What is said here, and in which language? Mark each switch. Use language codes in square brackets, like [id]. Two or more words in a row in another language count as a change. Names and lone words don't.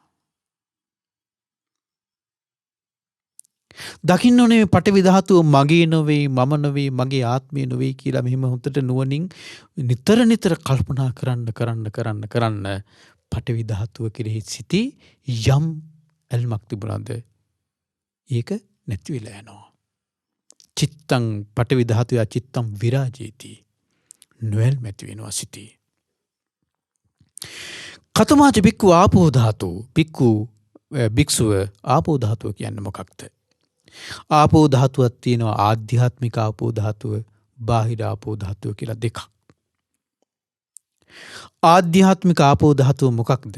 [si] දකින්න ඕනේ මේ පඨවි ධාතුව මගේ නොවේ, මම නොවේ, මගේ ආත්මය නොවේ කියලා මෙහෙම හොඳට නුවණින් නිතර කල්පනා කරන්න පඨවි ධාතුව කෙරෙහි සිටී යම් ඇල්මක් තිබුණාද ඒක නැති වෙලා යනවා. [pi] චිත්තං පඨවි ධාතුය චිත්තං විරාජේති. [si] නොයල්මැති වෙනවා සිටී. [pi] කතමාච බික්ඛු ආපෝ ධාතු. [si] භික්ෂුව ආපෝ ධාතුව කියන්නේ මොකක්ද? ආපෝ ධාතුවක් තියෙනවා ආධ්‍යාත්මික ආපෝ ධාතුව, බාහිර ආපෝ ධාතුව කියලා දෙකක්. ආධ්‍යාත්මික ආපෝ ධාතුව මොකක්ද?